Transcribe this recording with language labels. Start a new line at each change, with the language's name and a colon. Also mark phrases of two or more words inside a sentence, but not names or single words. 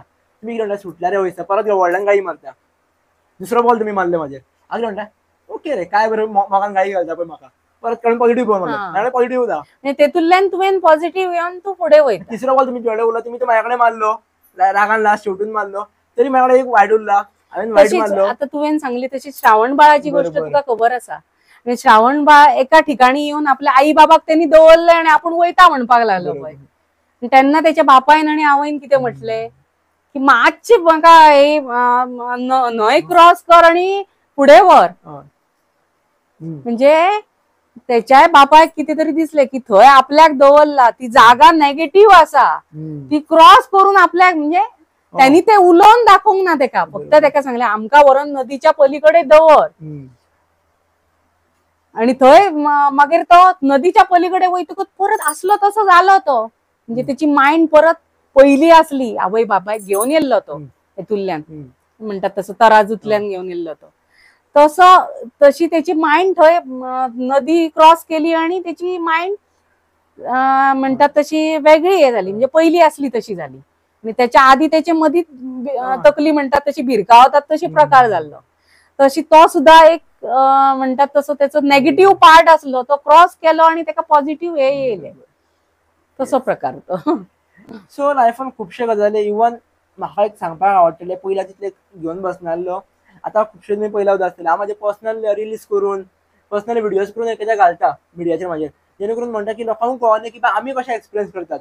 Konkani: तुम्ही कितें म्हणटा सुटल्या रे वयता, परत व्हडल्यान गाळी मारता. दुसरो बॉल तुम्ही मारले म्हाजेर, हांव कितें म्हणटा ओके रे काय बरं म्हाका गाळी घालता पळय म्हाका, परत कळून पॉझिटिव्ह बॉल मारलो, पॉझिटिव्ह उदा. तेतूंतल्यान तुवें पॉझिटिव्ह येवन तू फुडें वयता. तिसरो बॉल तुम्ही तुझ्याकडे उरला, तुम्ही तो माझ्याकडे मारलो, रागान लास्ट शेवटून मारलो, तरी माझ्याकडे एक वायट उरला, हांवें वायट मारलो. आता तुवें सांगली तशी श्रावण बाळाची गोष्ट तुका खबर आसा. श्रावण बाळ एका ठिकाणी येऊन आपल्या आई बाबाक त्यांनी दवरले आणि आपण वयता म्हणपाक लागलो पळय. तेन्ना त्याच्या बापायन आणि आवयन कितें म्हटले की मातशे म्हाका हे न्हंय क्रॉस कर आणि पुढे वर. म्हणजे त्याच्या बापायक किती तरी दिसले की थंय आपल्याक दवरला, ती जागा नेगेटिव्ह असा, ती क्रॉस करून आपल्याक म्हणजे त्यांनी ते उलोवन दाखोवंक ना तेका, फक्त तेका सांगले आमका वरून नदीच्या पलीकडे दवर. आणि थंय मागीर तो नदीच्या पलीकडे वयतकच परत असलो तसो जालो तो. म्हणजे त्याची माइंड परत पहिली असली, आवय बापायक घेऊन येल्लो तो हेतूंतल्यान, म्हणतात तसं तराजूतल्यान घेऊन येल्लो तो. तशी त्याची माइंड थंय नदी क्रॉस केली आणि त्याची माइंड म्हणतात तशी वेगळी हे झाली, म्हणजे पहिली असली तशी झाली. आणि त्याच्या आधी त्याचे मधी तकली म्हणतात तशी भिरकावतात तशी प्रकार झालो. तशी तो सुद्धा एक म्हणतात तसं त्याचं नेगेटिव्ह पार्ट असलो, तो क्रॉस केलो आणि त्याका पॉझिटिव्ह हे येयले, तसो प्रकार तो. सो लायफान खुबशे गजाली इवन म्हाका एक सांगपाक आवडटले, पयला तितले घेवन बसनासलो, आता खुबशे तुमी पयला आसतले. हांव म्हाजे
English: personal release
Konkani: करून
English: personal videos
Konkani: करून एकेद्या घालता मिडियाचेर म्हाजेर, जेणे करून म्हणटा की लोकांक कळना की आमी कशें एक्सपिरियन्स करतात.